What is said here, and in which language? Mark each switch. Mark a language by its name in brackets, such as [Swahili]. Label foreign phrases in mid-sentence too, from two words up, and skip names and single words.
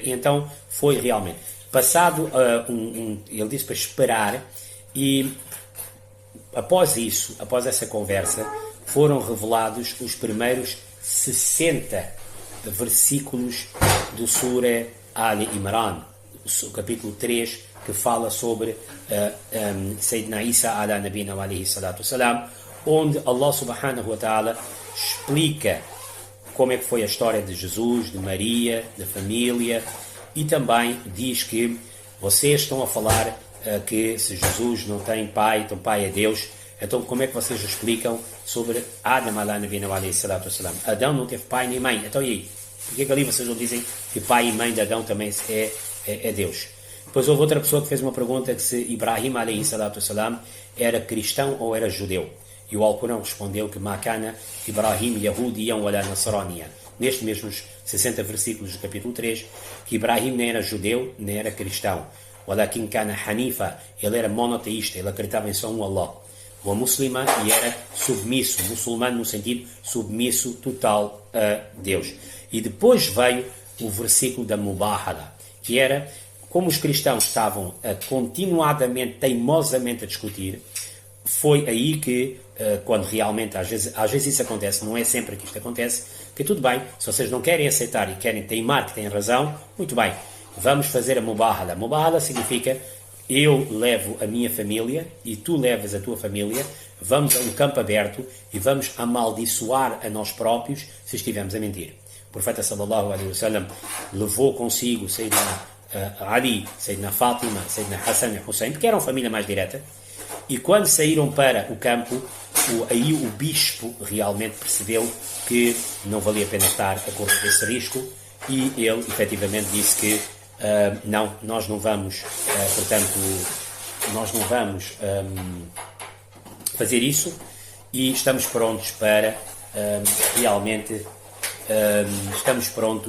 [Portuguese] E então foi realmente, passado, ele disse para esperar, e após isso, após essa conversa, foram revelados os primeiros 60 versículos do Surah Ali Imran, o capítulo 3, que fala sobre [Arabic] سيدنا عيسى على نبينا وعليه الصلاة والسلام, [Portuguese] onde [Arabic] الله سبحانه وتعالى [Portuguese] explica como é que foi a história de Jesus, de Maria, da família, e também diz que vocês estão a falar que se Jesus não tem pai, então pai é Deus, então como é que vocês explicam sobre [Arabic] آدم على نبينا وعليه الصلاة والسلام? [Portuguese] Adão não teve pai nem mãe, então e aí? Por que ali vocês não dizem que pai e mãe de Adão também é Deus? Depois houve outra pessoa que fez uma pergunta que se [Arabic] إبراهيم عليه الصلاة والسلام [Portuguese] era cristão ou era judeu. E o Alcorão respondeu que [Arabic] ما كان إبراهيم يهوديا ولا نصرانيا. [Portuguese] Nestes mesmos 60 versículos do capítulo 3, que Ibrahim nem era judeu, nem era cristão. [Arabic] ولكن كان حنيفا, [Portuguese] ele era monoteísta, ele acreditava em só um Allah. O muçulmano, e era submisso, muçulmano no sentido submisso total a Deus. E depois veio o versículo da Mubahala, que era, como os cristãos estavam continuadamente, teimosamente a discutir, foi aí que, quando realmente, às vezes isso acontece, não é sempre que isto acontece, que tudo bem, se vocês não querem aceitar e querem teimar que têm razão, muito bem, vamos fazer a Mubahala. Mubahala significa, eu levo a minha família e tu levas a tua família, vamos a um campo aberto e vamos amaldiçoar a nós próprios se estivermos a mentir. O profeta [Arabic] صلى الله عليه وسلم [Portuguese] levou consigo Sayyidina Ali, Sayyidina Fátima, Sayyidina Hassan e Hussein, porque eram família mais direta, e quando saíram para o campo, aí o bispo realmente percebeu que não valia a pena estar a correr esse risco, e ele efetivamente disse que não, nós não vamos, nós não vamos fazer isso, e estamos prontos para realmente, estamos prontos.